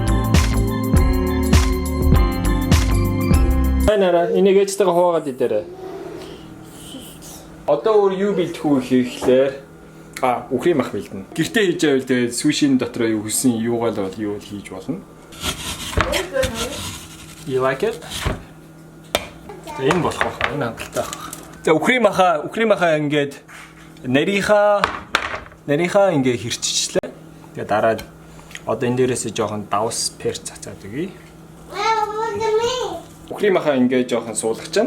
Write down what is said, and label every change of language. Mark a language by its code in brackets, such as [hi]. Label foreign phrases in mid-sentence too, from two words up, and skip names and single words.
[mn] Нара энийг ээжтэйгээ хуваагаад идээрэй. Одоо өөр юу бэлдэх үү гэхлээр үхрийн мах бэлдэнэ. Гэртээ хийж байвал тэгээд сушийн дотор юу хүссэн юугаал бол юу хийж болно. [en] You like it? [mn] Энэ болох байх. Энэ хангалттай байх. За үхрийн маха ингээд нарийнхаа ингээ хэрччихлээ. Тэгээ дараа одоо энэ дээрээс жоохон давс перц цацаад өгье. Үхрийн маха ингээ жоохон суулгачна.